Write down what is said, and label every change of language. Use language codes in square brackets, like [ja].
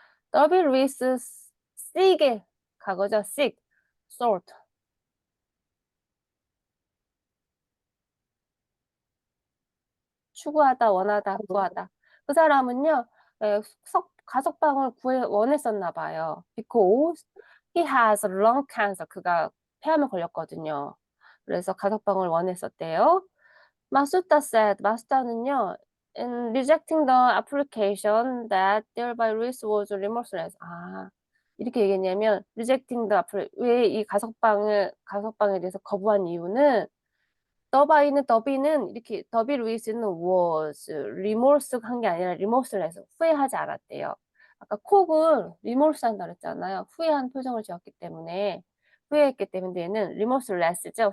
[ko] 더비 루이스 시게 과거죠. sick, sort. 추구하다, 원하다, 구하다. 그 사람은요, 가석방을 원했었나 봐요. [en] Because he has lung cancer. [ko] 그가 폐암에 걸렸거든요. 그래서 가석방을 원했었대요. [en] 마수다는요, in rejecting the application that thereby Luis was remorseless. [ko] 이렇게 얘기했냐면, 왜 이 가석방에 대해서 거부한 이유는 더비는 이렇게 더비 루이스는 was remorse 한 게 아니라 remorseless 후회하지 않았대요. 아까 콕은 remorse 한다 그랬잖아요. 후회한 표정을 지었기 때문에 후회했기 때문에 얘는 remorseless죠.